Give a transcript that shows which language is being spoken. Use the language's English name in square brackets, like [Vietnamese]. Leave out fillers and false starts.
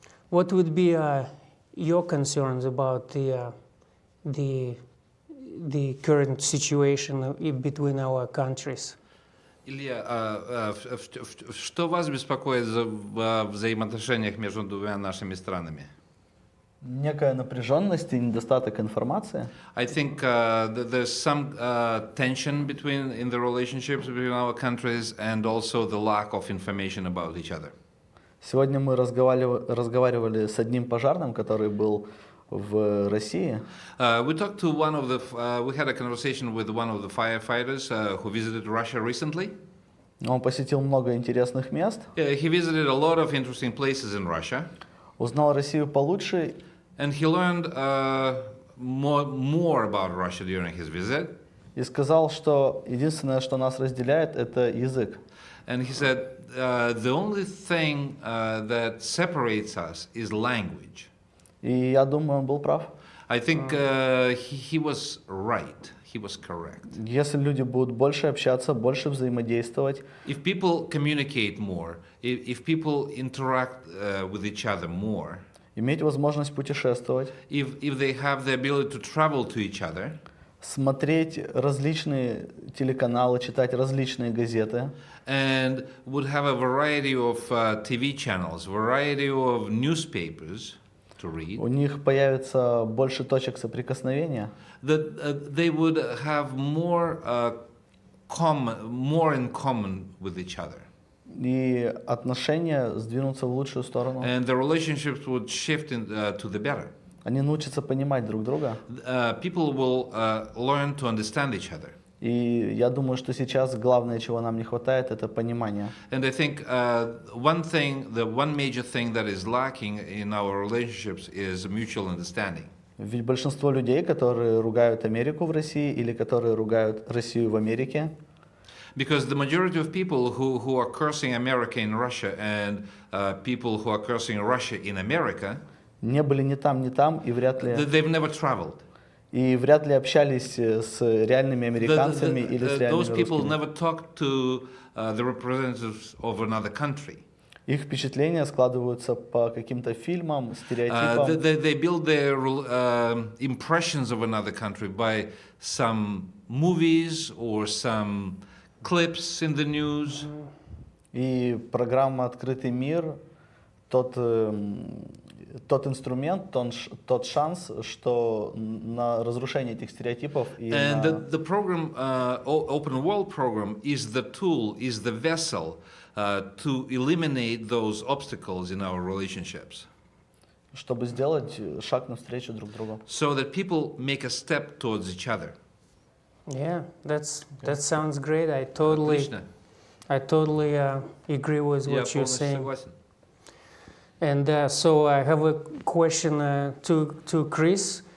[English] What would be your concerns about the current situation between our countries? [Russian] Илья, что вас беспокоит в взаимоотношениях между двумя нашими странами? Некая напряженность и недостаток информации. [English] I think there's some tension in the relationships between our countries and also the lack of information about each other. [Russian] Сегодня мы разговаривали с одним пожарным, который был в России. [English] We had a conversation with one of the firefighters who visited Russia recently. [Russian] Он посетил много интересных мест. [English] He visited a lot of interesting places in Russia. [Russian] Узнал Россию получше. [English] And he learned more about Russia during his visit. [Russian] И сказал, что единственное, что нас разделяет, это язык. [English] And he said, the only thing that separates us is language. [Russian] И я думаю, он был прав. [English] I think he was right. He was correct. [Russian] Если люди будут больше общаться, больше взаимодействовать, [English] If people communicate more, if people interact with each other more, [Russian] иметь возможность путешествовать, [English] if they have the ability to travel to each other, [Russian] смотреть различные телеканалы, читать различные газеты, [English] and would have a variety of TV channels, variety of newspapers to read, [Russian] у них появится больше точек соприкосновения, [English] that they would have more in common with each other. [Russian] и отношения сдвинутся в лучшую сторону. [English] And the relationships would shift to the better. [Russian] Они научатся понимать друг друга. [English] People will learn to understand each other. [Russian] И я думаю, что сейчас главное, чего нам не хватает, это понимание. [English] And I think one major thing that is lacking in our relationships is mutual understanding. [Russian] Ведь большинство людей, которые ругают Америку в России или которые ругают Россию в Америке, [English] Because the majority of people who are cursing America in Russia and people who are cursing Russia in America, [Russian] не были ни там, и вряд [English] they've never traveled. [Russian] вряд ли общались с реальными американцами или с реальными [English] Those people [Russian] русскими. [English] never talked to the representatives of another country. [Russian] Их впечатления складываются по каким-то фильмам, стереотипам. [English] They build their impressions of another country by some movies or some clips in the news. [Russian] И программа «Открытый мир» тот инструмент, тот шанс, что на разрушение этих стереотипов и [English] And [Russian] на... [English] the program, Open World program, is the tool, is the vessel to eliminate those obstacles in our relationships. [Russian] чтобы сделать шаг навстречу друг другу. [English] So that people make a step towards each other. Yeah, that sounds great. I totally agree with what you're saying. [Russian] Согласен. [English] And so I have a question to Chris.